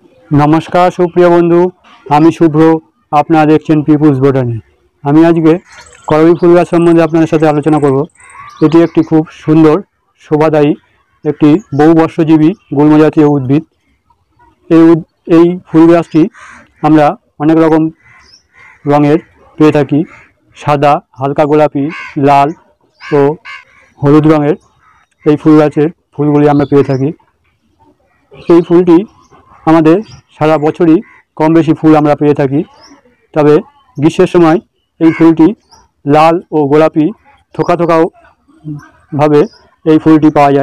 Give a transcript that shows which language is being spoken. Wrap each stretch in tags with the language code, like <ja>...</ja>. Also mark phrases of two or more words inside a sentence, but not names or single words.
<bn>নমস্কার সুপ্রিয় বন্ধু আমি শুভ্র আপনারা দেখছেন পিপলস বটানি। আমি আজকে করবী ফুল গাছ সম্বন্ধে আপনাদের সাথে আলোচনা করব। এটি একটি খুব সুন্দর শোভাদায়ী একটি বহুবর্ষজীবী গুল্ম জাতীয় উদ্ভিদ। এই ফুল গাছটি আমরা অনেক রকম রঙের পেয়ে থাকি, সাদা, হালকা গোলাপি, লাল ও হলুদ রঙের এই ফুল গাছের ফুলগুলি আমরা পেয়ে থাকি। এই ফুলটি আমাদের সারা বছরই কম বেশি ফুল আমরা পেয়ে থাকি, তবে গ্রীষ্মের সময় এই ফুলটি লাল ও গোলাপি থোকা থোকাও ভাবে এই ফুলটি পাওয়া যায়।</bn>